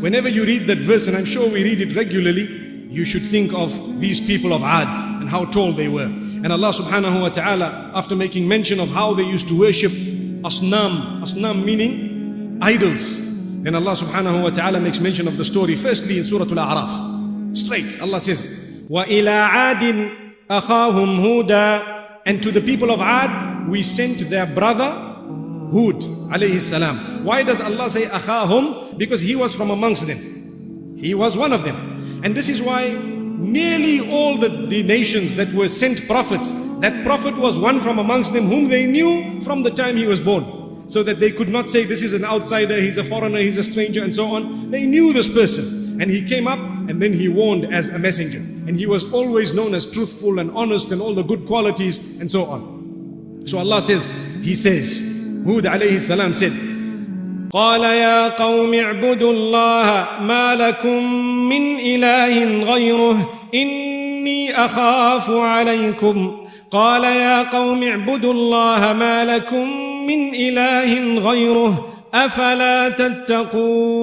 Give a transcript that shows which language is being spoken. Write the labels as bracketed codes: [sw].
[en] Whenever you read that verse, and I'm sure we read it regularly, you should think of these people of Aad and how tall they were. And Allah subhanahu wa ta'ala, after making mention of how they used to worship Asnam meaning idols, then Allah subhanahu wa ta'ala makes mention of the story firstly in Surah Al-A'raf. Straight, Allah says, [ar] وَإِلَىٰ عَادٍ أَخَاهُمْ هُودًا. [en] And to the people of Aad, we sent their brother Hud alayhi salam. Why does Allah say akhahum? Because he was from amongst them. He was one of them. And this is why nearly all the nations that were sent prophets, that prophet was one from amongst them whom they knew from the time he was born. So that they could not say this is an outsider, he's a foreigner, he's a stranger and so on. They knew this person. And he came up and then he warned as a messenger. And he was always known as truthful and honest and all the good qualities and so on. So Allah says, he says, Hud alayhi salam said, [ar] قال يا قوم اعبدوا الله ما لكم من إله غيره إني أخاف عليكم. قال يا قوم اعبدوا الله ما لكم من إله غيره أفلا تتقون.